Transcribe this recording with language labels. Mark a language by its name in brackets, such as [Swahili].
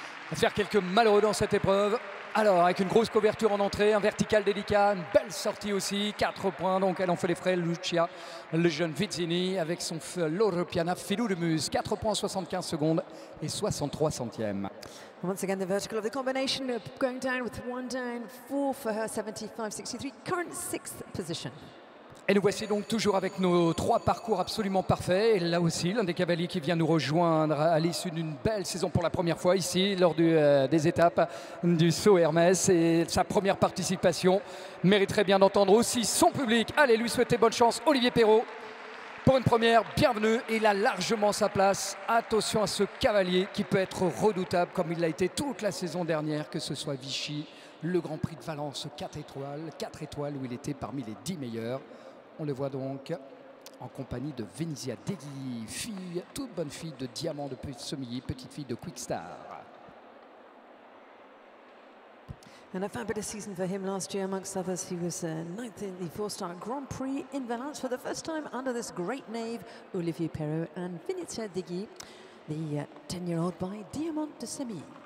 [French] Va faire quelques malheureux dans cette épreuve. Alors, avec une grosse couverture en entrée, un vertical délicat, une belle sortie aussi, 4 points, donc elle en fait les frais, Lucia, le jeune Vizzini, avec son Loro Piana Filou de Muse, 4 points, 75 secondes et 63 centièmes. [English] Once again, the vertical of the combination going down with 1 down, 4 for her, 75-63, current 6th position. [French] Et nous voici donc toujours avec nos 3 parcours absolument parfaits. Et là aussi, l'un des cavaliers qui vient nous rejoindre à l'issue d'une belle saison pour la première fois ici, lors des étapes du saut Hermès. Et sa première participation mériterait bien d'entendre aussi son public. Allez, lui souhaiter bonne chance, Olivier Perrault. Pour une première, bienvenue. Il a largement sa place. Attention à ce cavalier qui peut être redoutable comme il l'a été toute la saison dernière, que ce soit Vichy, le Grand Prix de Valence 4 étoiles où il était parmi les 10 meilleurs. On le voit donc en compagnie de Venezia Deghi, fille, toute bonne fille de Diamant de Semilly, petite fille de Quickstar. [English] And a fabulous season for him last year, amongst others. He was 9th in the 4-star Grand Prix in Valence for the first time under this great knave, Olivier Perrault and Venezia Deghi, the 10-year-old by Diamant de Semilly.